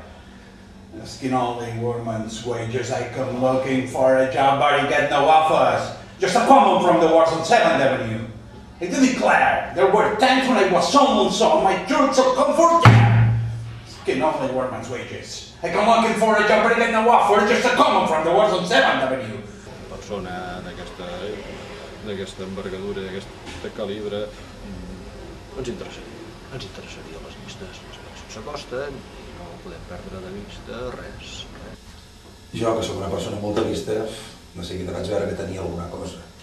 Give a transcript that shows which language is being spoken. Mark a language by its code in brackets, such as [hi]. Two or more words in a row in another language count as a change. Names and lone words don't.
[en] Asking only women's wages, I come looking for a job but I get no offers. Just a come home from the wars on 7th Avenue. I do declare, there were times when I was so lonesome, I took some comfort there. Asking only women's wages. I come looking for a job but I get no offers. Just a come home from the wars on 7th Avenue. [ca] Persona d'aquesta envergadura, d'aquest calibre, ens interessaria les llistes. Les eleccions s'acosten i no podem perdre de vista res. Jo, que sóc una persona molt de vista, de seguida vaig veure que tenia alguna cosa.